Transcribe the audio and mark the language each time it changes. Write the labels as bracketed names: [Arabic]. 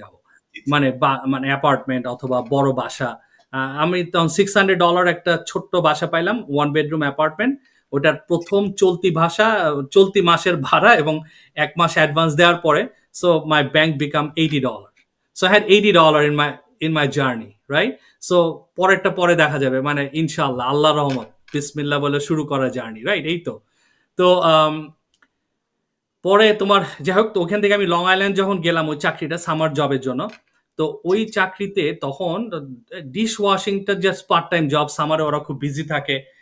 [Bangla] যাব? জি, জি। মানে মানে অ্যাপার্টমেন্ট অথবা বড় বাসা। আমি তখন $600 একটা ছোট্ট বাসা পাইলাম, 1 বেডরুম অ্যাপার্টমেন্ট। ওটার প্রথম চলতি মাসের ভাড়া এবং 1 মাস অ্যাডভান্স দেওয়ার পরে, [English] so my bank become [Bangla] $80. [English] So I had $80 in my journey, right? [Bangla] So পরেরটা পরে দেখা যাবে, মানে ইনশাআল্লাহ, আল্লাহর রহমত, বিসমিল্লাহ বলে শুরু করা জার্নি, রাইট? এই তো। তো পরে তোমার যাই হোক, তো ওখান থেকে আমি লং আইল্যান্ড যখন গেলাম ওই চাকরিটা সামার জবের জন্য, তো ওই জি, জি। চাকরিতে তখন dish ওয়াশিংটা just part time job, সামারে ওরা খুব বিজি থাকে।